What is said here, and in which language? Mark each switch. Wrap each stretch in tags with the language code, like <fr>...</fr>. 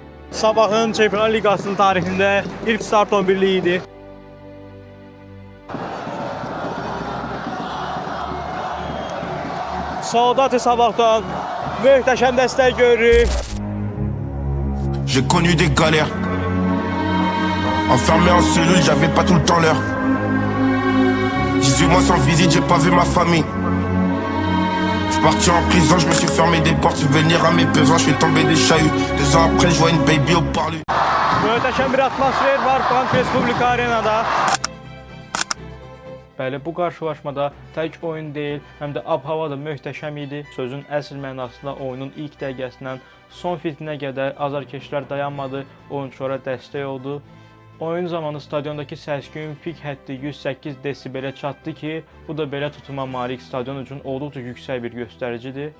<az>Sabahın Çempionlar Liqasının tarixində ilk start 11'liyi idi. Soldatı sabahdan möhtəşəm dəstək görürük.</az> <fr>J'ai connu des galères. Enfermé en cellule, j'avais pas tout le temps l'heure. 18 mois sans visite, j'ai pas vu ma famille. J'suis parti en prison, je me suis fermé des portes. Subvenir à mes besoins, je suis tombé des chahuts. 2 ans après, je vois une baby au parlu.</fr> <az>Möhtəşəm bir atmosfer var Bank Respublika Arenada. Bəli, bu qarşılaşmada tək oyun deyil, həm də ab-hava da möhtəşəm idi. Sözün əsl mənasında oyunun ilk dəqiqəsindən son fitnə qədər azarkeşlər dayanmadı, oyunçulara dəstək oldu. Oyun zamanı stadiondakı səs-küyün pik həddi 108 desibelə çatdı ki, bu da belə tutuma malik stadion üçün olduqca yüksək bir göstəricidir.</az>